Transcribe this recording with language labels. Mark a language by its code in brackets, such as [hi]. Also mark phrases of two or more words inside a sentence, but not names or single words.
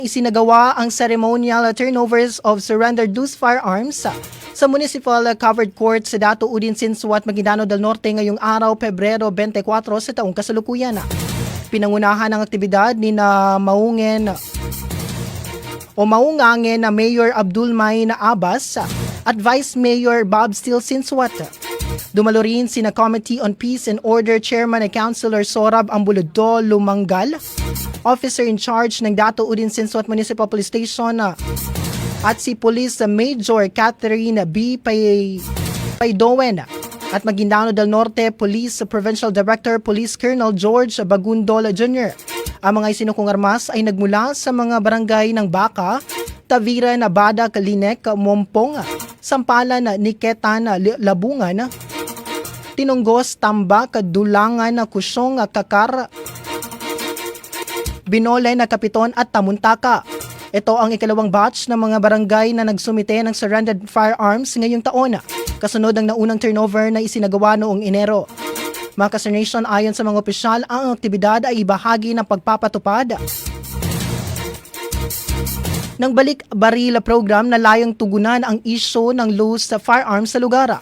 [tl] Isinagawa ang [en] ceremonial turnovers of surrendered loose firearms [tl] sa Municipal Covered Court sa Dato Udin Sinsuat, Maguindanao del Norte ngayong araw, Pebrero 24 sa taong kasalukuyan. Pinangunahan ang aktibidad ni maungangin na Mayor Abdul Main Abbas at Vice Mayor Bob Steele Sinsuat. Dumalo rin sina Committee on Peace and Order Chairman at Councilor Sorab Ambuloddo Lumanggal, [en] Officer in Charge [tl] ng Dato Udin Sinsuat Municipal Police Station at si Police Major Catherine B. Paidowen at Maguindanao del Norte Police Provincial Director Police Colonel George Bagundol Jr. Ang mga isinukong armas ay nagmula sa mga barangay ng Baka, Tavira, Nabada, Kalinek, Mompong, Sampalan, Niketan, Labungan, Tinunggos, Tambak, Dulangan, Kusyong, Kakar, Binolay, Kapiton at Tamuntaka. Ito ang ikalawang batch ng mga barangay na nagsumite ng [en] surrendered firearms [tl] ngayong taon, kasunod ng naunang turnover na isinagawa noong Enero. Mga ka-Nation, ayon sa mga opisyal, ang aktibidad ay ibahagi ng pagpapatupad ng Balik Baril program na layong tugunan ang isyu ng [en] loose firearms [tl] sa lugar.